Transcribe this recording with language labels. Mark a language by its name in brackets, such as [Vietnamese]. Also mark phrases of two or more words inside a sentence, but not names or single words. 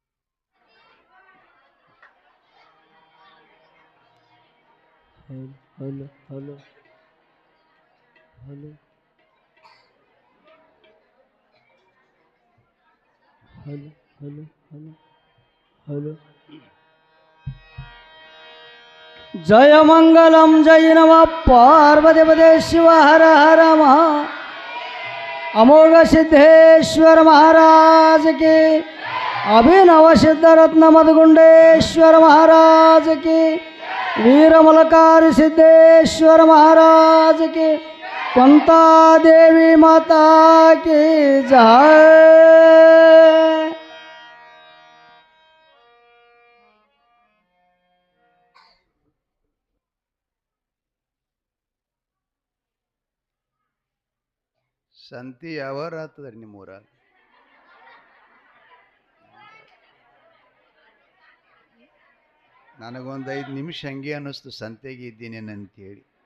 [English] hello hello hello hello hello hello hello. [Sanskrit] ಜಯ ಮಂಗಲಂ ಜಯ ನಮ ಪಾರ್ವತಿ ಪದೇ ಶಿವ ಹರ ಹರ ಮಹ ಅಮೋಘ ಸಿದ್ದೇಶ್ವರ [Hindi] महाराज की अभिनव सिद्धरत्न मधुगुंडेश्वर महाराज की वीरमलकारी सिद्धेश्वर महाराज की कुंता देवी माता की जय. [Kannada] ಸಂತಿ ಯಾವಾರ ಆಗ್ತದ್ರಿ ನಿಮ್ಮೂರಾಗ? ನನಗೊಂದು 5 ನಿಮಿಷ ಹಂಗೆ ಅನ್ನಿಸ್ತು ಸಂತೆಗೆ ಇದ್ದೀನೇನಂತೇಳಿ.